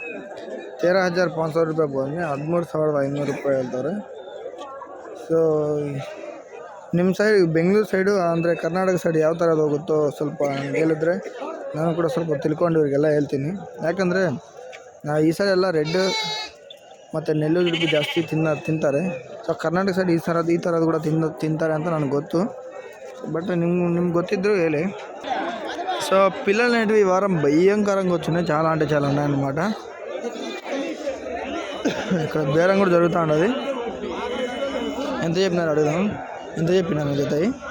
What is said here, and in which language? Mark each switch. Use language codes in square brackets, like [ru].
[hi] 13,500 रुपये बोलने 13,500 रुपये [kn] ಹೇಳ್ತಾರೆ. ಸೊ ನಿಮ್ಮ ಸೈಡ್ ಬೆಂಗಳೂರು ಸೈಡು ಅಂದರೆ ಕರ್ನಾಟಕ ಸೈಡ್ ಯಾವ ಥರ ಹೋಗುತ್ತೋ ಸ್ವಲ್ಪ ಹೇಳಿದ್ರೆ ನಾನು ಕೂಡ ಸ್ವಲ್ಪ ತಿಳ್ಕೊಂಡು ಇವರಿಗೆಲ್ಲ ಹೇಳ್ತೀನಿ. ಯಾಕಂದರೆ ಈ ಸೈಡ್ ಎಲ್ಲ ರೆಡ್ ಮತ್ತು ನೆಲ್ಲೂರು ಜಾಸ್ತಿ ತಿಂತಾರೆ. ಸೊ ಕರ್ನಾಟಕ ಸೈಡ್ ಈ ಥರದ್ದು ಕೂಡ ತಿಂತಾರೆ ಅಂತ ನನಗೆ ಗೊತ್ತು. బట్ నిಮ್ಗೆ ಗೊತ್ತಿದ್ರು ಹೇಳಿ. [te] సో పిల్లలు అనేటివి ఈ వారం భయంకరంగా వచ్చినాయి, చాలా అంటే చాలా ఉన్నాయన్నమాట. ఇక్కడ బేరం కూడా జరుగుతూ ఉండదు. ఎంత చెప్పినారు అడుగుదాం. ఎంత చెప్పినాను జతయి?